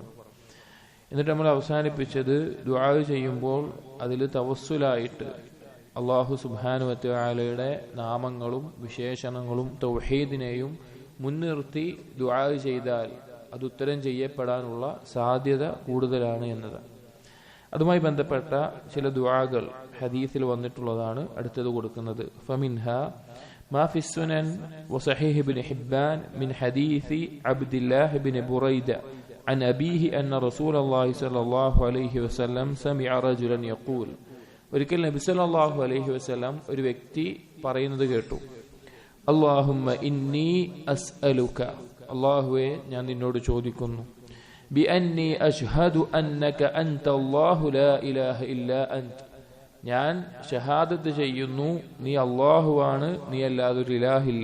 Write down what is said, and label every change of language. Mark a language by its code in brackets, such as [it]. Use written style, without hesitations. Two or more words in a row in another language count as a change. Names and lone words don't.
[ml] എന്നിട്ട് നമ്മൾ അവസാനിപ്പിച്ചത് ദുആ ചെയ്യുമ്പോൾ അതിൽ തവസ്സുലായിട്ട് [ar] الله سبحانه وتعالى [ml] നാമങ്ങളും വിശേഷണങ്ങളും തൗഹീദിനെയും മുൻനിർത്തി ദുആ ചെയ്താൽ അത് ഉത്തരം ചെയ്യപ്പെടാനുള്ള സാധ്യത കൂടുതലാണ് എന്നത്. അതുമായി ബന്ധപ്പെട്ട ചില ദുആകൾ ഹദീസിൽ വന്നിട്ടുള്ളതാണ് അടുത്തത് കൊടുക്കുന്നത്. [ar] فمنها ما في سنن وصحيح ابن حبان من حديث عبد الله بن بريدة عن أبيه أن رسول الله صلى الله عليه وسلم سمع رجلا يقول. [ml] ഒരിക്കൽ നബി [ar] صلى الله عليه وسلم [ml] ഒരു വ്യക്തി പറയുന്നത് കേട്ടു, [ar] اللهم إني أسألك, [ml] അല്ലാഹുവേ ഞാൻ നിന്നോട് ചോദിക്കുന്നു, [ar] بأني أشهد أنك أنت الله لا إله إلا أنت, [ml] ഞാൻ ഷഹാദത്ത് ചെയ്യുന്നു നീ അല്ലാഹുവാണ്, നീ അല്ലാതെ ഒരു ഇലാഹില്ല.